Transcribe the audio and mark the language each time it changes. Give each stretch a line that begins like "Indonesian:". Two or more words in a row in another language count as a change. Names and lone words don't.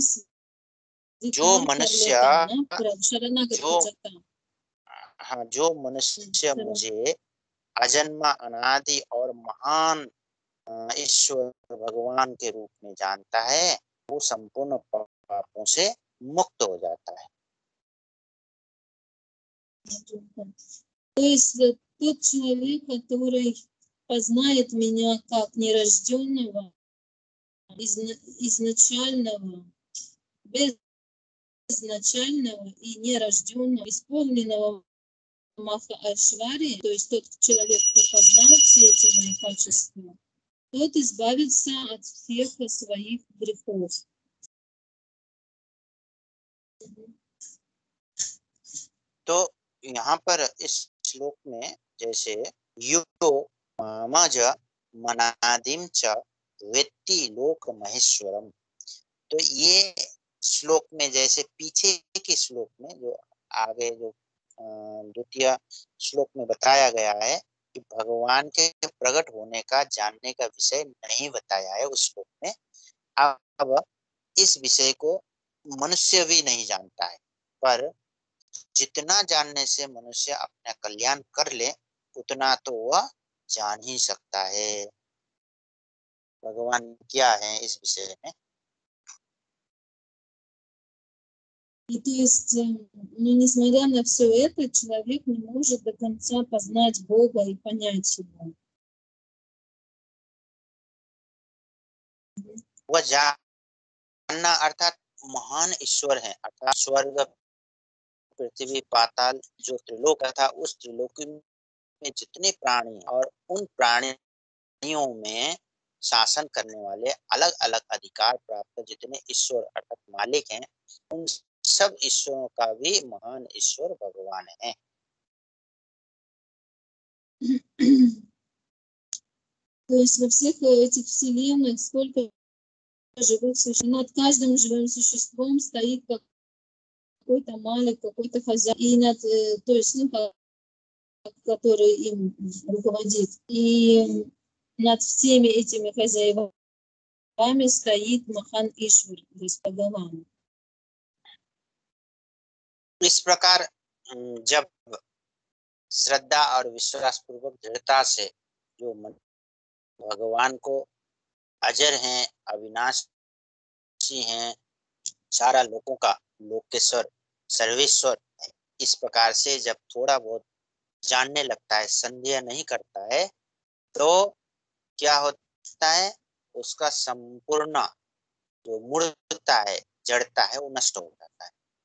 Hindi: जो मनुष्य जो मनुष्य मुझे अजन्मा, अनादि और महान ईश्वर भगवान के रूप में जानता है, वो संपूर्ण पापों से मुक्त हो जाता है।
Russian: То есть тот человек, который познает меня как нерожденного, изначального, безначального и нерожденного, исполненного Маха Айшвари, то есть тот человек, кто познал все эти мои качества, тот избавится от всех своих грехов.
Hindi: तो यहाँ पर इस श्लोक में जैसे
Sanskrit: यो मामज मनादिम च वेत्ति लोक महेश्वरम,
Hindi: तो ये श्लोक में, जैसे पीछे के श्लोक में जो आगे जो द्वितीय श्लोक में बताया गया है कि भगवान के प्रकट होने का जानने का विषय नहीं बताया है उस श्लोक में। अब इस विषय को मनुष्य भी नहीं जानता है, पर जितना जानने से मनुष्य अपना कल्याण कर ले उतना तो वह जान ही सकता है भगवान क्या है इस विषय में।
Russian: И то есть, ну, несмотря на все это, человек не может до конца познать Бога и понять Его.
Hindi: वह जानना अर्थात महान ईश्वर है, अर्थात स्वर्ग पृथ्वी पाताल जो त्रिलोक था, उस त्रिलोकी में जितने प्राणी और उन प्राणियों में शासन करने वाले अलग अलग अधिकार प्राप्त जितने ईश्वर अर्थात मालिक हैं, उन सब ईश्वरों का भी महान ईश्वर भगवान है।
Russian: То есть во всех этих вселенных сколько живых существ, над каждым живым существом стоит какой-то малик, какой-то хозяин, и над, то есть, ну, который им руководит. И над всеми этими хозяевами стоит Махан Ишвар, то есть Бхагаван.
Hindi: इस प्रकार जब श्रद्धा और विश्वास पूर्वक दृढ़ता से जो भगवान को अजर हैं, अविनाशी हैं, सारा लोगों का लोकेश्वर सर्वेश्वर, इस प्रकार से जब थोड़ा बहुत जानने लगता है, संदेह नहीं करता है, तो क्या होता है, उसका संपूर्ण जो मूर्खता है, जड़ता है, वो नष्ट हो जाता है।